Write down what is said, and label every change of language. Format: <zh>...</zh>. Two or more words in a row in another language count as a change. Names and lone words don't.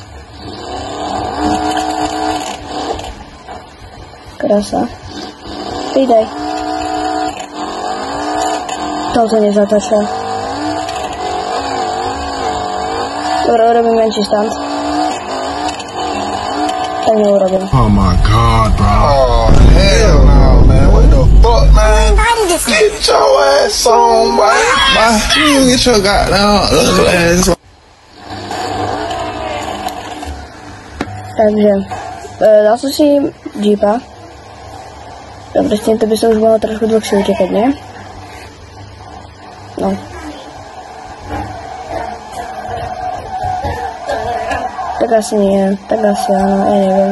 <sk>Krása. Pridaj. Toto nezatáča. Dobre, urobím menší stand. Tak neurobím.</sk> <en>Oh my god, bro. Oh, hell no, man. What the fuck, man? Get your ass on, boy. You get your goddamn ass on.</en> <sk>Takže, dal som si Jeepa. Dobre, s týmto by som už mohol trošku dlhšie utekať, nie? No. Tak asi nie, tak asi áno, ja neviem.</sk>